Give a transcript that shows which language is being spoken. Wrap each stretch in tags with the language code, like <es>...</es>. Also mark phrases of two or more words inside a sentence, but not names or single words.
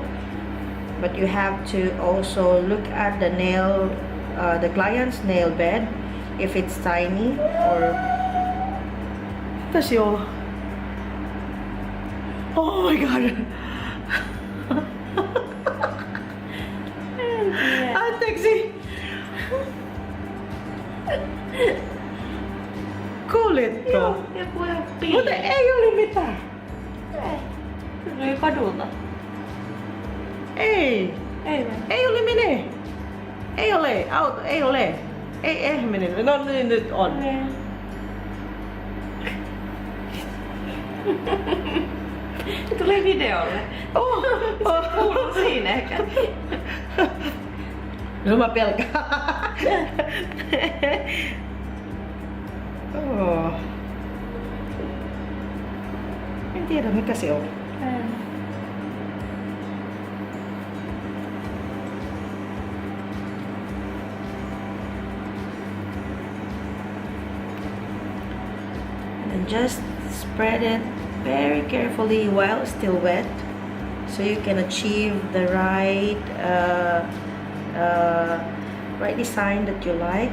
<en>But you have to also look at the nail, the client's nail bed, if it's tiny or.</en> <fi>Kasi</fi> <en>oh my god. Ah, taxi.</en> <fi>Kuulit ko? Mutta ei ole mitään. Tuli kadulta. Ei. Ei ole mene. Ei ole. Auto. Ei ole. Ei mene. No niin nyt on. Tuli videolle. Kuuluu siinä ehkä. No mä pelkään. En tiedä mikä se on.</fi> <en>And just spread it very carefully while still wet, so you can achieve the right right design that you like.</en>